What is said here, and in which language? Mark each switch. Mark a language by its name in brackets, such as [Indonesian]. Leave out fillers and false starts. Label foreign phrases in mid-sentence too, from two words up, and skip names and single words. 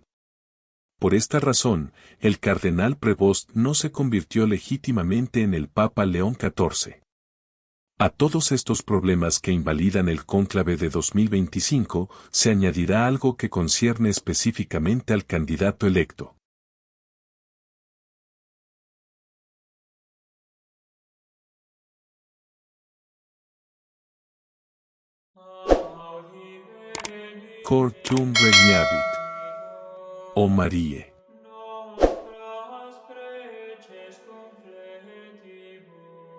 [Spanish] Por esta razón, el cardenal Prevost no se convirtió legítimamente en el Papa León XIV. A todos estos problemas que invalidan el cónclave de 2025, se añadirá algo que concierne específicamente al candidato electo. [Latin] Cor tuum regnavit, o Marie. Nostras preces confletibus,